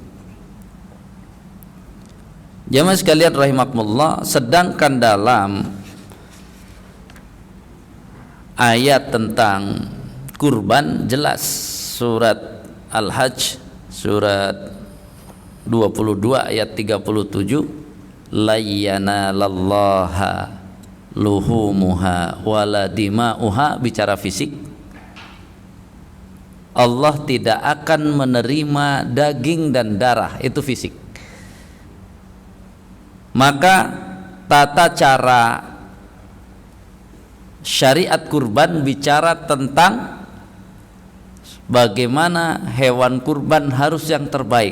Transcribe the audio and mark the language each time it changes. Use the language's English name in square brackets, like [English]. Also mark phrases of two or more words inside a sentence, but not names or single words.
[Indonesian] Jamaah sekalian rahimakumullah, sedangkan dalam ayat tentang kurban jelas, surat Al-Hajj surat 22 ayat 37, [Arabic] la yanalallaha luhumuha wala dima'uha, [Indonesian] bicara fisik. Allah tidak akan menerima daging dan darah, itu fisik. Maka tata cara syariat kurban bicara tentang bagaimana hewan kurban harus yang terbaik.